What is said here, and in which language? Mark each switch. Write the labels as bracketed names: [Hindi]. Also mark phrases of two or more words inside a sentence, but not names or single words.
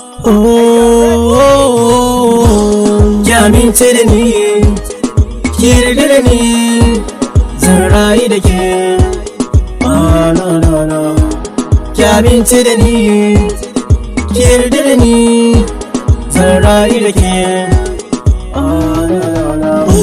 [Hausa] Oh, oh, oh, oh. Ki amince da ni, ki yarda da ni, zan rayu da ke. [English] Ah, no, no, no. [Hausa] Ki amince da ni, ki yarda da ni, zan rayu da ke. [English] Ah, no, no, no.